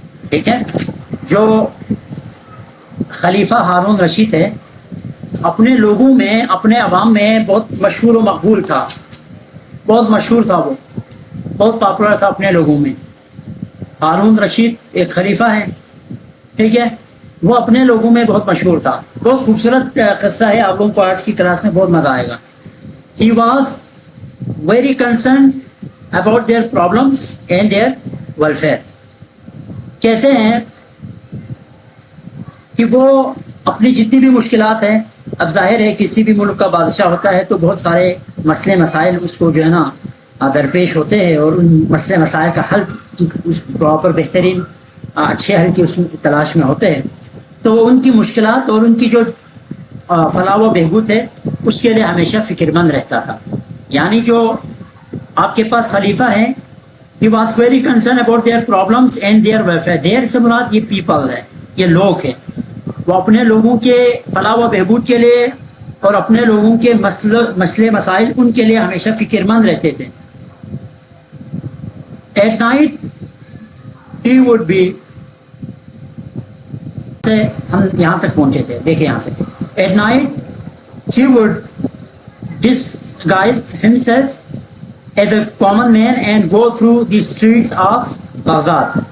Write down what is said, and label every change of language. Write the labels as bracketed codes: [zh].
[ur] ٹھیک ہے, جو خلیفہ ہارون رشید ہے اپنے لوگوں میں, اپنے عوام میں بہت مشہور و مقبول تھا. بہت مشہور تھا, وہ بہت پاپولر تھا اپنے لوگوں میں. ہارون رشید ایک خلیفہ ہے. ٹھیک ہے, وہ اپنے لوگوں میں بہت مشہور تھا. بہت خوبصورت قصہ ہے, آپ لوگوں کو آج کی کلاس میں بہت مزہ آئے گا. [en] He was very concerned about their problems and their welfare. [ur] کہتے ہیں کہ وہ اپنی جتنی بھی مشکلات ہیں, اب ظاہر ہے کسی بھی ملک کا بادشاہ ہوتا ہے تو بہت سارے مسئلے مسائل اس کو جو ہے نا درپیش ہوتے ہیں, اور ان مسئلے مسائل کا حل اس پراپر بہترین اچھے حل کی اس تلاش میں ہوتے ہیں. تو ان کی مشکلات اور ان کی جو فلاح و بہبود ہے اس کے لیے ہمیشہ فکر مند رہتا تھا. یعنی جو آپ کے پاس خلیفہ ہے, [en] he was very concerned about their problems and their welfare. [ur] their سے مراد یہ پیپل ہے, یہ لوگ ہیں. وہ اپنے لوگوں کے فلاح و بہبود کے لیے اور اپنے لوگوں کے مسئلے مسائل ان کے لیے ہمیشہ فکر مند رہتے تھے. [en] at night he would be, [ur] ہم یہاں تک پہنچے تھے, دیکھیں یہاں سے. [en] at night he would disguise himself as a common man and go through the streets of Baghdad.